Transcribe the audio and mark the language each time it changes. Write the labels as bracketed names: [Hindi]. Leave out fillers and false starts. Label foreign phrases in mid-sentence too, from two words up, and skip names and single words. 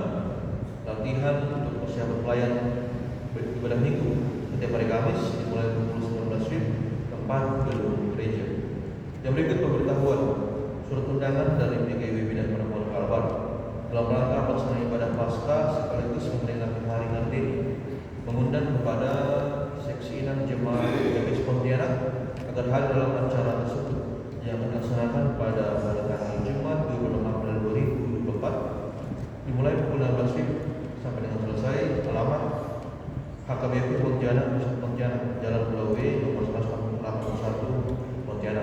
[Indonesian] Latihan untuk persiapan pelayan ibadah minggu setiap hari Kamis dimulai pukul 19 WIB, tempat gedung gereja. Yang berikut pemberitahuan surat undangan dari PGW Bidang Perempuan Kalbar dalam rangka pelaksanaan ibadah Paskah sekaligus memperingati Hari Kartini, mengundang kepada seksi inang jemaat GKBS Pontianak agar hadir dalam acara tersebut yang dilaksanakan pada hari Jumat 26 April 2024 dimulai pukul 16 WIB sampai dengan selesai. Alamat HKBP Pontianak, Pusat Pontianak, Jalan Pulau W, nomor 181 Pontianak.